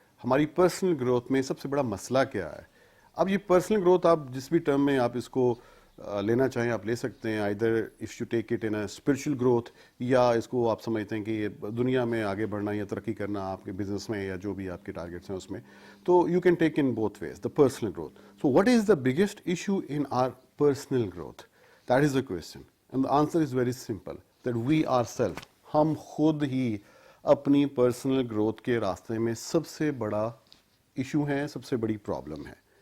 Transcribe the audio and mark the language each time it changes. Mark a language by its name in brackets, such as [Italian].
[Urdu] ہماری personal growth میں سب سے بڑا مسئلہ کیا ہے. اب یہ پرسنل گروتھ آپ جس بھی ٹرم میں آپ اس کو لینا چاہیں آپ لے سکتے ہیں. [English] either if you take it in a spiritual growth, [Urdu] یا اس کو آپ سمجھتے ہیں کہ یہ دنیا میں آگے بڑھنا یا ترقی کرنا آپ کے بزنس میں یا جو بھی آپ کے ٹارگیٹس ہیں اس میں. [English] تو you can take in both ways the personal growth. So what is the biggest issue in our personal growth? That is the question. And the answer is very simple, that we are self. [Urdu] ہم خود ہی اپنی personal growth کے راستے میں سب سے بڑا issue ہیں, سب سے بڑی پرابلم ہے.